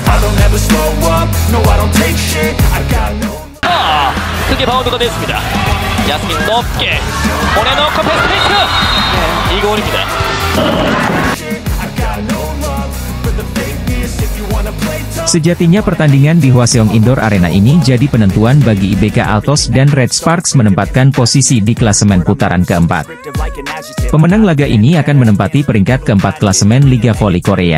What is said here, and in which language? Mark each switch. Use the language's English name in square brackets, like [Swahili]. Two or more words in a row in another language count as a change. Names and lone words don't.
[English] don't ever slow up, no I don't take shit, I got no. [Korean] 크게 바운드가 됐습니다. 야스민 높게 보내놓고 패스 페이크. 이고은입니다. [Indonesian] Sejatinya pertandingan di Hwaseong Indoor Arena ini jadi penentuan bagi IBK Altos dan Red Sparks menempatkan posisi di klasemen putaran keempat. Pemenang laga ini akan menempati peringkat keempat klasemen Liga Voli Korea.